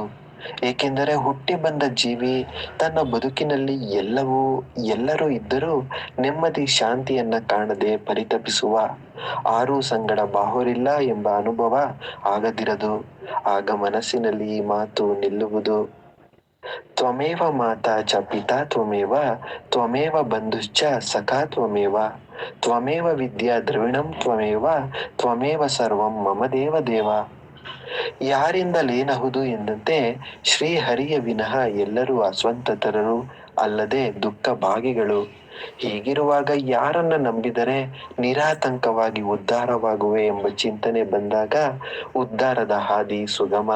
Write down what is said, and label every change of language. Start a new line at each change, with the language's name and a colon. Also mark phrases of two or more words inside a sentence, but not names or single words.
Kannada: ಏಕೆಂದರೆ ಹುಟ್ಟಿ ಬಂದ ಜೀವಿ ತನ್ನ ಬದುಕಿನಲ್ಲಿ ಎಲ್ಲರೂ ಇದ್ದರೂ ನೆಮ್ಮದಿ ಶಾಂತಿಯನ್ನ ಕಾಣದೆ ಪರಿತಪಿಸುವ, ಆರೂ ಸಂಗಡ ಬಾಹುರಿಲ್ಲ ಎಂಬ ಅನುಭವ ಆಗದಿರದು. ಆಗ ಮನಸ್ಸಿನಲ್ಲಿ ಈ ಮಾತು ನಿಲ್ಲುವುದು.
Sanskrit: ತ್ವಮೇವ ಮಾತಾ ಚ ಪಿತಾ ತ್ವಮೇವ, ತ್ವಮೇವ ಬಂಧುಶ್ಚ ಸಖಾ ತ್ವಮೇವ, ತ್ವಮೇವ ವಿದ್ಯಾ ದ್ರವಿಣಂ ತ್ವಮೇವ, ತ್ವಮೇವ ಸರ್ವಂ ಮಮ ದೇವ ದೇವ.
Kannada: ಯಾರಿಂದಲೇನಹುದು ಎಂದಂತೆ ಶ್ರೀಹರಿಯ ವಿನಃ ಎಲ್ಲರೂ ಅಸ್ವಂತತರರು, ಅಲ್ಲದೆ ದುಃಖ ಭಾಗಿಗಳು. ಹೀಗಿರುವಾಗ ಯಾರನ್ನ ನಂಬಿದರೆ ನಿರಾತಂಕವಾಗಿ ಉದ್ಧಾರವಾಗುವೆ ಎಂಬ ಚಿಂತನೆ ಬಂದಾಗ ಉದ್ಧಾರದ ಹಾದಿ ಸುಗಮ.